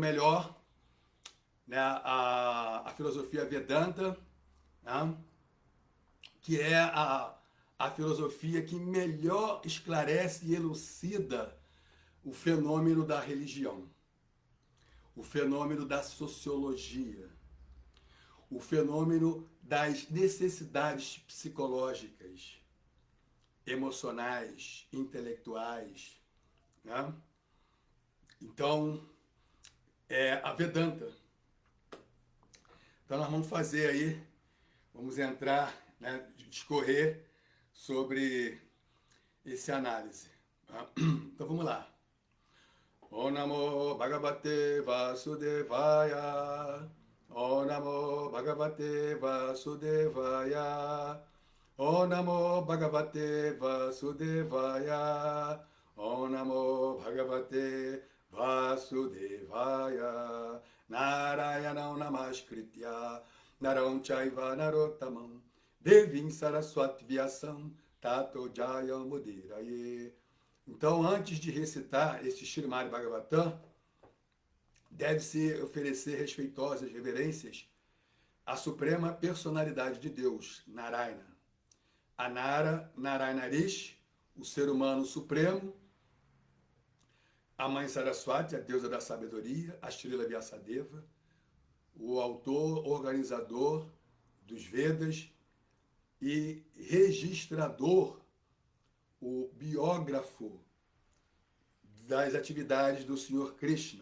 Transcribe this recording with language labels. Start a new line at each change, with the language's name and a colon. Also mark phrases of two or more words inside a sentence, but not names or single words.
Portuguese: melhor, né, a filosofia Vedanta, né, que é a filosofia que melhor esclarece e elucida o fenômeno da religião, o fenômeno da sociologia, o fenômeno das necessidades psicológicas, emocionais, intelectuais, né? Então, é a Vedanta. Então nós vamos fazer aí, vamos entrar, né, discorrer sobre essa análise. Tá? Então vamos lá.
Sanskrit: Om Namo Bhagavate Vasudevaya. Om Namo Bhagavate Vasudevaya. Om Namo Bhagavate Vasudevaya. Om Namo Bhagavate Vasudevaya. Narayanam Namaskritya Naram Chaiva Narottamam Devim Saraswati Vyasam Tato Jayam Mudiraye.
Portuguese: Então, antes de recitar esse Srimad Bhagavatam, deve-se oferecer respeitosas reverências à suprema personalidade de Deus, Narayana. Anara, Narayanarish, o ser humano supremo, a mãe Saraswati, a deusa da sabedoria, a Srila Vyasadeva, o autor, organizador dos Vedas e registrador, o biógrafo das atividades do Senhor Krishna.